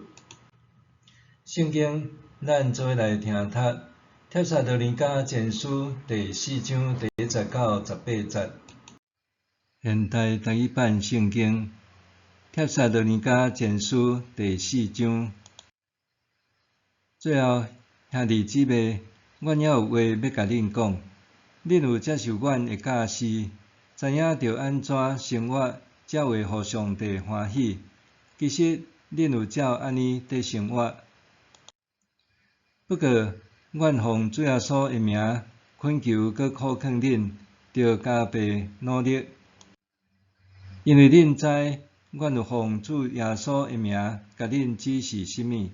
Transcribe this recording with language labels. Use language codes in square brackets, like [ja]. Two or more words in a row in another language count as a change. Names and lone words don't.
[nan] 圣经，咱做来听读。帖撒罗尼迦前书第4章第10到18节。现代台语版圣经，帖撒罗尼迦前书第4章。最后，兄弟姊妹，阮还有话要甲恁讲。恁有接受阮的教示，知影着安怎生活，才会互上帝欢喜。其实，恁有照安尼伫生活。不过，阮奉主耶稣的名恳求佮苦劝恁，着加倍努力，因为恁知，阮有奉主耶稣的名甲恁指示甚物。